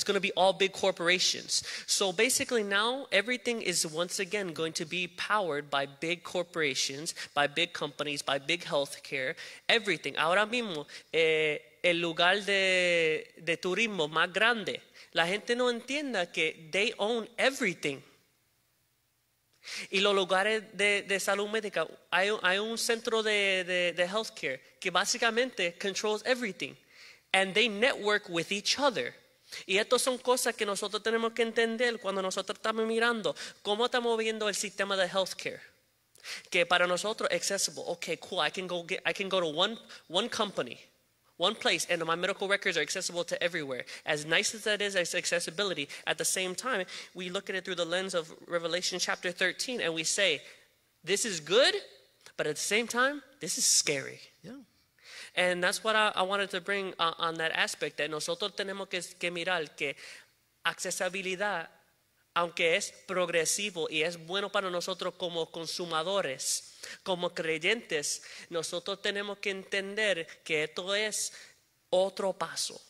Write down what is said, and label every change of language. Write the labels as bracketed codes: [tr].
[en] It's going to be all big corporations. So basically now everything is once again going to be powered by big corporations, by big companies, by big healthcare, everything. [es] Ahora mismo el lugar de turismo más grande, la gente no entienda que [en] they own everything. [es] Y los lugares de salud médica, hay un centro de healthcare que básicamente [en] controls everything. And they network with each other. [es] Y estas son cosas que nosotros tenemos que entender cuando nosotros estamos mirando cómo estamos viendo el sistema de healthcare. Que para nosotros accessible. [en] Okay, cool. I can go to one company, one place, and my medical records are accessible to everywhere. As nice as that is as accessibility, at the same time, we look at it through the lens of Revelation chapter 13, and we say, this is good, but at the same time, this is scary. Yeah. And that's what I wanted to bring on that aspect, that [es] nosotros tenemos que mirar que accesibilidad, aunque es progresivo y es bueno para nosotros como consumidores, como creyentes, nosotros tenemos que entender que esto es otro paso